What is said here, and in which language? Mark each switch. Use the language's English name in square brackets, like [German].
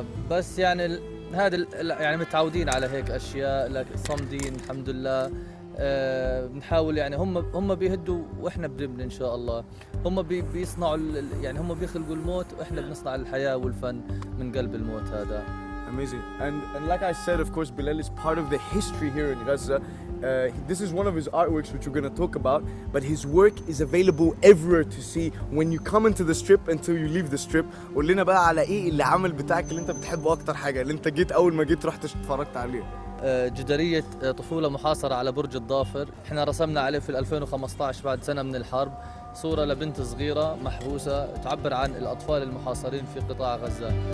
[Arabic] بس يعني هذا يعني متعودين على هيك أشياء، لكن صامدين الحمد لله. بنحاول يعني هم بيهدوا واحنا بنبني ان شاء الله. هم بيصنعوا يعني هم بيخلقوا الموت واحنا بنصنع الحياة والفن من قلب الموت هذا. [English] Amazing. And like I said, of course, Bilal is part of the history here in Gaza. This is one of his artworks, which we're going to talk about. But his work is available everywhere to see when you come into the strip until you leave the strip. [Arabic] قول لنا بقى على ايه العمل بتاعك اللي انت بتحبه اكتر حاجة، اللي انت جيت اول ما جيت رحت اتفرجت عليه. جدارية طفولة محاصرة على برج الضافر. احنا رسمنا عليه في 2015 بعد سنة من الحرب صورة لبنت صغيرة محبوسة تعبر عن الأطفال المحاصرين في قطاع غزة.